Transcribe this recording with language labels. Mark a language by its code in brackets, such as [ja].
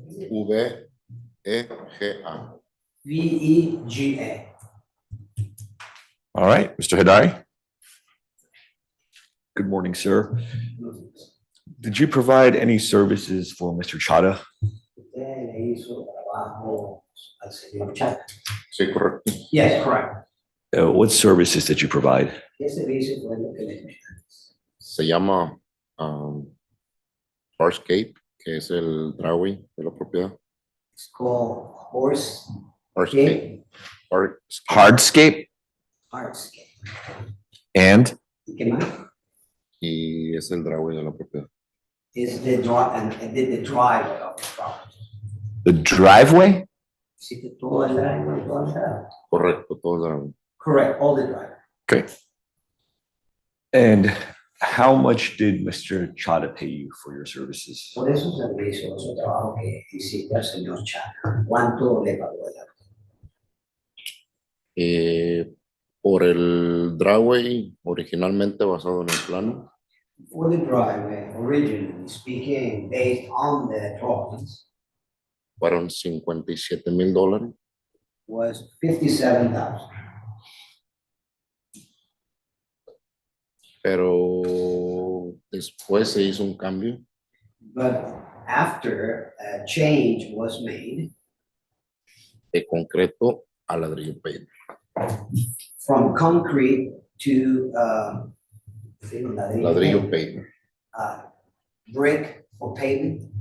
[en] Vega. Vega. All right, Mr. Hadari. Good morning, sir. Did you provide any services for Mr. Chata? [es] Usted le hizo trabajo al señor Chata. Sí, correcto. [en] Yes, correct. What services did you provide? [es] ¿Qué servicio fue lo que le dio? Se llama Hardscape, que es el driveway de la propiedad. [en] It's called horse. Hardscape. Hardscape Hardscape. and [es] ¿Y qué más? Y es el driveway de la propiedad. [en] Is the driveway of the property. the driveway? [es] Hiciste todo el driveway, todo el driveway. Correcto, todo el driveway. [en] Correct, all the driveway. Okay. And how much did Mr. Chata pay you for your services? [es] Por esos servicios, esos trabajos que hiciste al señor Chata, ¿cuánto le pagó él? Por el driveway, originalmente basado en el plano, [en] For the driveway, originally speaking, based on the drawings, [es] fueron $57,000. [en] was $57,000. [es] Pero después se hizo un cambio [en] But after a change was made [es] de concreto a ladrillo paint. [en] from concrete to [es] Ladrillo paint, [en] brick for pavement,